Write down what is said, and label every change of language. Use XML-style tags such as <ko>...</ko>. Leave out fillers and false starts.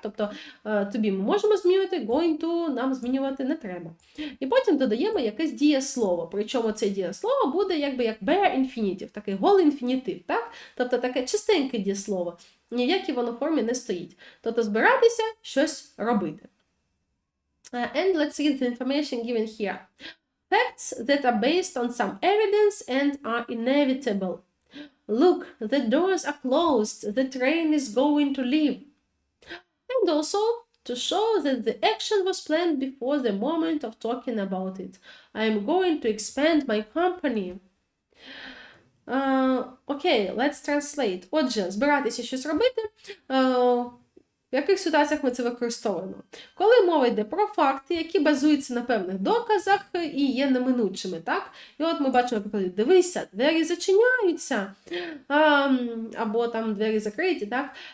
<uk>Тобто to be ми можемо змінювати, going to нам змінювати не треба. І потім додаємо якесь дієслово. Причому це дієслово буде як bare infinitive, такий голий інфінітив. Так? Тобто таке чистеньке дієслово. Ніякій воно формі не стоїть. Тобто збиратися, щось робити.</uk> <en>And let's read the information given here. Facts that are based on some evidence and are inevitable. Look, the doors are closed, the train is going to leave. And also to show that the action was planned before the moment of talking about it. I am going to expand my company. Okay, let's translate.</en> <uk>Отже, збиратися щось робити. В яких ситуаціях ми це використовуємо? Коли мова йде про факти, які базуються на певних доказах і є неминучими, так? І от ми бачимо, наприклад, дивися, двері зачиняються, або там двері закриті, так?</uk>